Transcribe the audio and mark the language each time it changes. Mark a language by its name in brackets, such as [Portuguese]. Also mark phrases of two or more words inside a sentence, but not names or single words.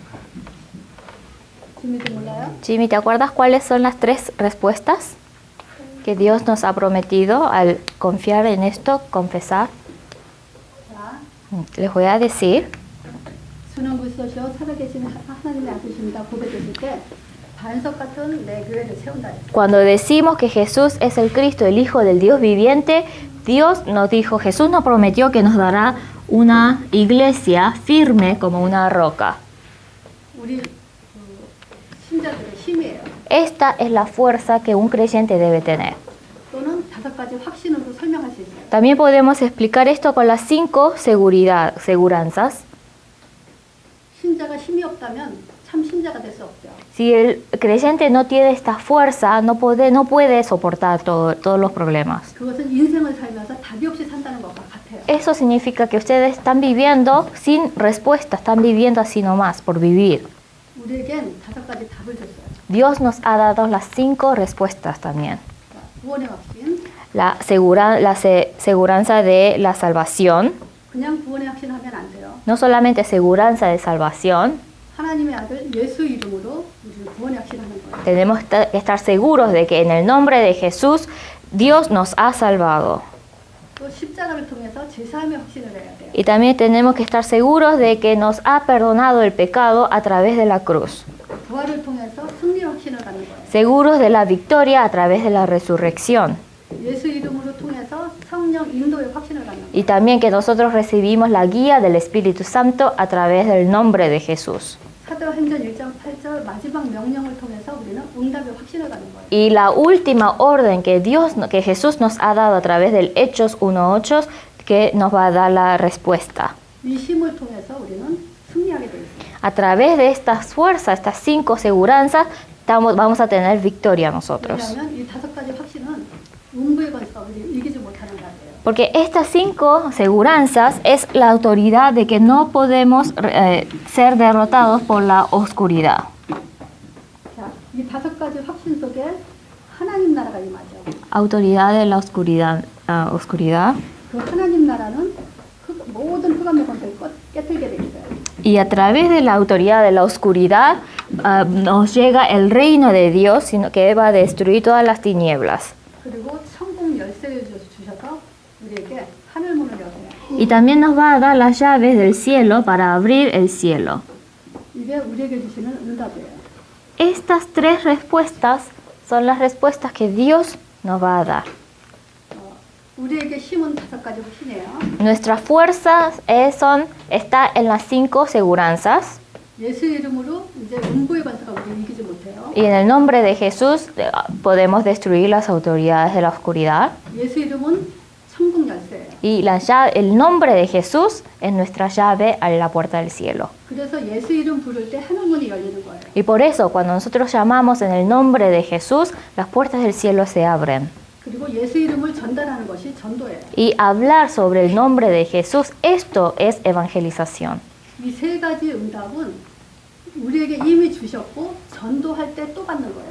[Korean] 지미도 몰라요? [Spanish] Jimmy, ¿te acuerdas cuáles son las 3 respuestas? que Dios nos ha prometido al confiar en esto, confesar. [Korean] 자, [Spanish] Les voy a decir, [Korean] 주는 그리스도시요 살아계신 하나님의 아들이십니다. 고백했을 때 반석 같은 내 교회를 세운다. [Spanish] cuando decimos que Jesús es el Cristo, el Hijo del Dios viviente, Dios nos dijo, Jesús nos prometió que nos dará una iglesia firme como una roca. [Korean] 우리 신자들의 힘이에요. [Spanish] Esta es la fuerza que un creyente debe tener. [Korean] 또는 5가지 확신으로 설명할 수 있어요. [Spanish] También podemos explicar esto con las 5 seguranzas. [Korean] 신자가 힘이 없다면 참 신자가 될 수 없죠. [Spanish] Si el creyente no tiene esta fuerza, no puede soportar todos los problemas. [Korean] 그것은 인생을 살면서 답이 없이 산다는 것과 같아요. [Spanish] Eso significa que ustedes están viviendo sin respuesta, están viviendo así nomás, por vivir. [Korean] 우리에겐 5가지 답을 줬어요. [Spanish] Dios nos ha dado las 5 respuestas también. [Korean] 자, 구원의 확신. [Spanish] La seguranza de la salvación, [Korean] 그냥 구원의 확신하면 안 돼요. [Spanish] no solamente seguranza de salvación, [Korean] 하나님의 아들 예수 이름으로 우리는 구원의 확신하는 거예요. [Spanish] tenemos que estar seguros de que en el nombre de Jesús Dios nos ha salvado. [Korean] 또 십자가를 통해서 제사함의 확신을 해야 돼요. [Spanish] Y también tenemos que estar seguros de que nos ha perdonado el pecado a través de la cruz. [Korean] 부활을 통해서 승리 확신을 갖는 거예요. [Spanish] Seguros de la victoria a través de la resurrección. [Korean] 예수 이름으로 통해서 성령 인도의 확신을 갖는 거예요. [Spanish] Y también que nosotros recibimos la guía del Espíritu Santo a través del nombre de Jesús. [Korean] 사도행전 1장 8절 마지막 명령을 통해서 우리는 응답의 확신을 갖는 거예요. [Spanish] Y la última orden que Jesús nos ha dado a través del Hechos 1:8, que nos va a dar la respuesta. [Korean] 이 힘을 통해서 우리는 승리하게 돼 있어요. [Spanish] A través de estas fuerzas, estas 5 seguranzas, vamos a tener victoria nosotros. [Korean] 왜냐하면 이 5가지 확신은 음부의 권세가 우리 이기지 못하는 거예요. [Spanish] Porque estas 5 seguranzas es la autoridad de que no podemos ser derrotados por la oscuridad. [Korean] 자, 이 5가지 확신 속에 하나님 나라가 임하죠. [Spanish] Autoridad de la oscuridad. [Korean] 그 하나님 나라는 모든 흑암의 권세를 깨뜨리게 돼 있어요. [Spanish] Y a través de la autoridad de la oscuridad nos llega el reino de Dios, sino que va a destruir todas las tinieblas. [Korean] 그리고 천국 열쇠를 주셔서 우리에게 하늘 문을 여세요. [Spanish] Y también nos va a dar las llaves del cielo para abrir el cielo. [Korean] 이게 우리에게 주시는 응답이에요. [Spanish] Estas 3 respuestas son las respuestas que Dios nos va a dar. [Korean] 우리에게 힘은 5가지 확신이에요. [Spanish] Nuestra fuerza está en las 5 seguranzas. [Korean] 예수 이름으로 이제 음부의 권세가 우리를 이기지 못해요. [Spanish] Y en el nombre de Jesús podemos destruir las autoridades de la oscuridad. [Korean] 예수 이름은 천국 열쇠예요. [Spanish] Y el nombre de Jesús es nuestra llave a la puerta del cielo. [Korean] 그래서 예수 이름 부를 때 하늘 문이 열리는 거예요. [Spanish] Y por eso, cuando nosotros llamamos en el nombre de Jesús, las puertas del cielo se abren. [Korean] 그리고 예수 이름을 전달하는 것이 전도예요. [Spanish] Y hablar sobre el nombre de Jesús, esto es evangelización. [Korean] 이 3가지 응답은 우리에게 이미 주셨고 전도할 때 또 받는 거예요.